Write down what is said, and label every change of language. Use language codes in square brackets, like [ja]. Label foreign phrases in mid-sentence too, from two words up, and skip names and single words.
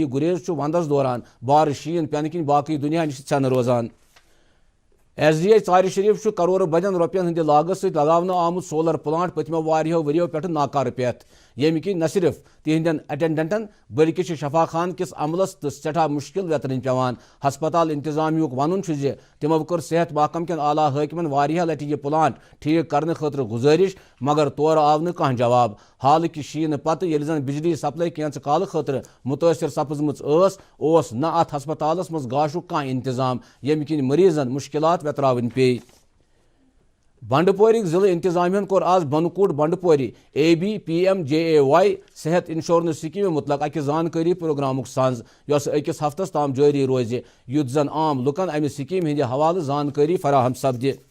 [ks] گریز ونڈس دوران بار شین پینہ کن باقی دنیا نش ژھن روزان ایس ڈی ژارِ شریف کرور بدین روپین ہند لاگت ست لگاونہ آمت سولر پلانٹ پتمو واریہو وریو پہ ناکار پیت ییٚمہِ کِنۍ نہ صرف تہندین اٹینڈنٹن بلکہ شفا خان کس عملس تو سٹھا مشکل ویترن پیوان ہسپتال انتظامیہ ون تمو کر صحت محکم کن اعلیٰ حاکمن واریاہ لٹہ یہ پلانٹ ٹھیک کرنے خاطر گزارش مگر تور آو نہ کانٛہہ جواب حالکہ شین پتہ ییٚلہِ زن بجلی سپلائی کینٛژ کال خاطر متاثر سپزمٕژ اوس نہ ات ہسپتالس مز گاشُک کانٛہہ انتظام ییٚمہِ کِنۍ مریضن مشکلات ویتراوٕنۍ پیٚیہِ بنڈپورک ضلع انتظامیہ کور آز بنکوٹ بنڈپوری ABPMJAY صحت انشورنس سکیم متعلق اکہ زانکاری پروگرامک سانز یس اکس ہفتس تام جاری روز یُتھ زن عام لکن امہ سکیم ہندِ حوالہ زانکاری فراہم سپدِ